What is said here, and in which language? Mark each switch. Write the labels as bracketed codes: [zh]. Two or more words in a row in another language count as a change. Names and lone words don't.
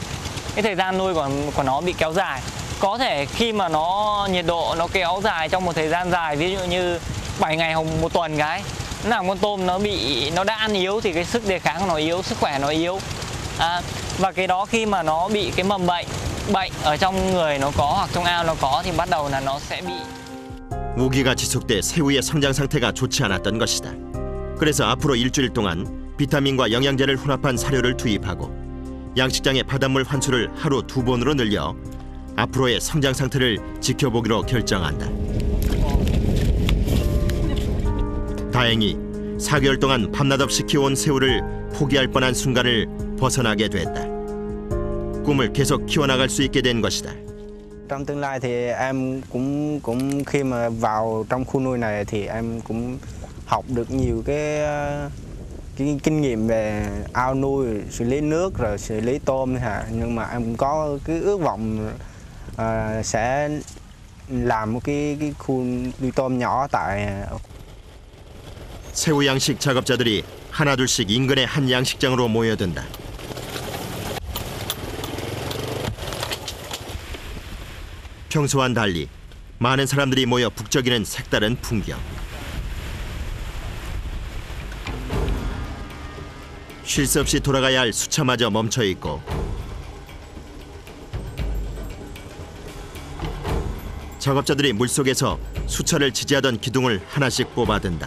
[vi] Cái thời gian nuôi của nó bị kéo dài. Có thể khi mà nhiệt độ nó kéo dài trong một thời gian dài, ví dụ như 7 ngày hoặc một tuần cái, nó làm con tôm nó đã ăn yếu thì cái sức đề kháng của nó yếu, sức khỏe nó yếu. Và cái đó khi mà nó bị cái mầm bệnh ở trong người nó có hoặc trong ao nó có thì bắt đầu là nó sẽ bị. [ko] 우기가 지속돼 새우의 성장 상태가 좋지 않았던 것이다. 그래서 앞으로 일주일 동안 비타민과 영양제를 혼합한 사료를 투입하고 양식장의 바닷물 환수를 하루 2번으로 늘려 앞으로의 성장 상태를 지켜보기로 결정한다. 다행히 4개월 동안 밤낮 없이 키워온 새우를 포기할 뻔한 순간을 벗어나게 됐다. 꿈을 계속 키워나갈 수 있게 된 것이다. [vi] Trong tương lai thì em cũng khi mà vào trong khu nuôi này thì em cũng học được nhiều cái kinh nghiệm về ao nuôi, xử lý nước rồi xử lý tôm hả. Nhưng mà em cũng có cái ước vọng sẽ làm một cái khu nuôi tôm nhỏ tại. [ko] 새우 양식 작업자들이 하나둘씩 인근의 한 양식장으로 모여든다. 평소와는 달리 많은 사람들이 모여 북적이는 색다른 풍경. 쉴 새 없이 돌아가야 할 수차마저 멈춰 있고 작업자들이 물속에서 수차를 지지하던 기둥을 하나씩 뽑아든다.